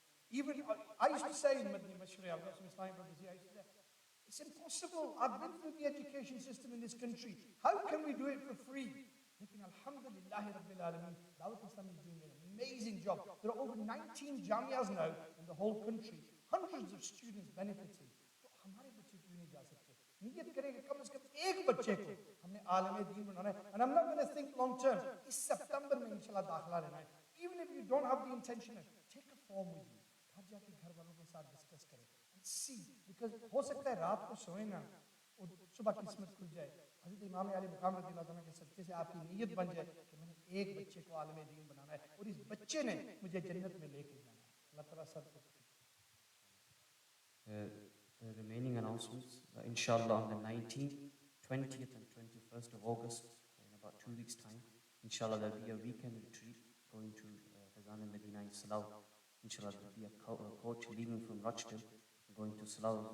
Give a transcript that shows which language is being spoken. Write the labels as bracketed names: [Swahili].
[English] Even, I used to say in Madni Mashri, I've got some Islamic brothers here, I used to say, it's impossible. I've been through the education system in this country. How can we do it for free? Lekin alhamdulillahi rabbil alameen, Dawat Islam is doing an amazing job. There are over 19 Jamias now in the whole country. Hundreds of students benefiting. [Hindi] तो हमारे बच्चे क्यों नहीं जा सकते? नियत करेंगे कम से कम एक बच्चे को हमने आलम दीन बनाना है. [English] And I'm not going to think long term. [Hindi] इस सितंबर में इंशाल्लाह दाखिला लेना है. [English] Even if you don't have the intention, take a form with you. [Hindi] घर जाके घर वालों के साथ डिस्कस करें [English] and see, because [Hindi] हो सकता है रात को सोए ना और सुबह किस्मत खुल जाए. हज़रत इमाम अली मुकाम रज़ियल्लाहु अन्हु के सदक़े से आपकी नीयत बन जाए कि मैंने एक बच्चे को आलम दीन बनाना है और इस बच्चे ने मुझे जन्नत में लेके जाना है. अल्लाह ताला सबको [English] the remaining announcements. Inshallah, on the 19th, 20th, and 21st of August, in about 2 weeks' time, inshallah, there'll be a weekend retreat going to Fazan al Medina in Slough. Inshallah, there'll be a coach leaving from Rochdale going to Slough.